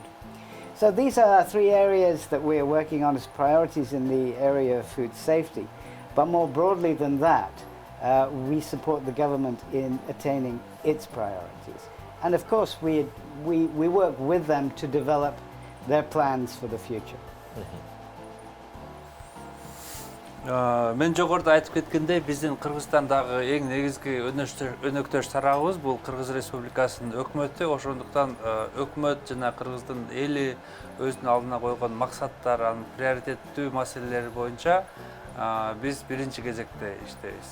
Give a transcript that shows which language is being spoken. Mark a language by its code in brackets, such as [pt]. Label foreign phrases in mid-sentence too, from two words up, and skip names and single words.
[en] So these are 3 areas that we are working on as priorities in the area of food safety. But more broadly than that, we support the government in attaining its priorities. And of course, we work with them to develop their plans for the future. [ky] Мен жогоруда айтып кеткендей, биздин Кыргызстандагы эң негизги өнөктөш тарабыбыз бул Кыргыз Республикасынын өкмөтү. Ошондуктан өкмөт жана Кыргыздын эли өзүнүн алдына койгон максаттар, анын приоритеттүү маселелери боюнча биз биринчи кезекте иштейбиз.